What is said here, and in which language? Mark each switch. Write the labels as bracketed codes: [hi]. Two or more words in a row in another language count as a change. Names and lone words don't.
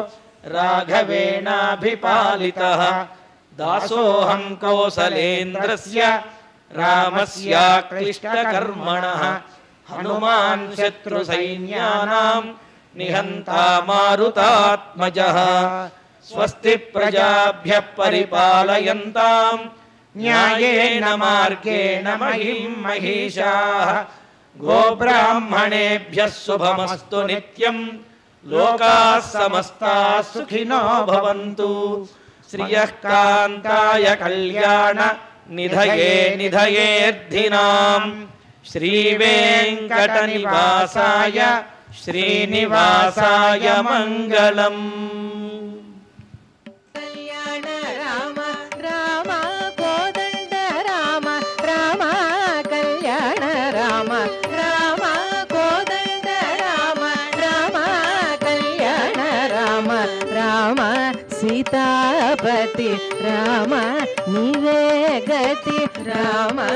[sa] రాఘవేణాభిపాలితః దాసోహం కౌసలేంద్రస్య రామస్యాక్లిష్టకర్మణః హనుమాన్ శత్రు సైన్యానాం నిహంతా మారుతాత్మజః స్వస్తి ప్రజాభ్యః పరిపాలయంతాం న్యాయేన మార్గేణ మహిం మహిషాః గోబ్రాహ్మణేభ్యः శుభమస్తు నిత్యం లోకాः సమస్తాः సుఖినో భవంతు శ్రియః కాంతాయ కళ్యాణ నిధయే నిధయేర్ధినాం శ్రీవేంకట నివాసాయ శ్రీనివాసాయ మంగళం. [te] కళ్యాణ రామ రామ కోదండ రామ రామ కళ్యాణ రామ రామ కోదండ రామ రామ కళ్యాణ రామ రామ సీతాపతి రామ నీవే గతి రామ